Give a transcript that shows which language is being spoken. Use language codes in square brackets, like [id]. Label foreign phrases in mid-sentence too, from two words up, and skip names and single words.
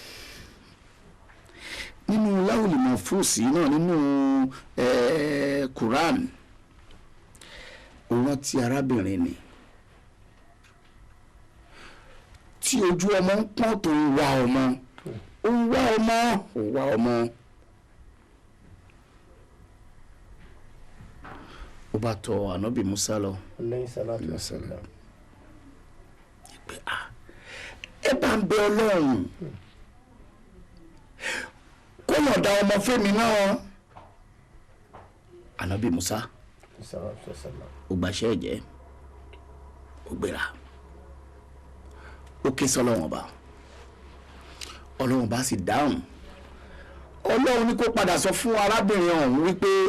[yo] nínú láwùlì mọ̀fúùsì náà nínú Quran òun ti arábìnrin ni tí ojú ọmọ ń pọ́n tó ń wá ọmọ ó ń wá ọmọ ó ń wá ọmọ ó bá tọ̀ ànábì Musa lọ [ar] عليه الصلاة والسلام. [yo] pé ẹ bá ń bẹ Ọlọ́run kó lọ da ọmọ fẹ́mi náà ànábì Musa ó gbàṣẹ́ ẹ̀jẹ̀ ó gbéra ó ké sọ́lọ́run ọba Ọlọ́run bá sì dáhùn Ọlọ́run ní kó padà sọ fún arábìnrin ọ̀hún wípé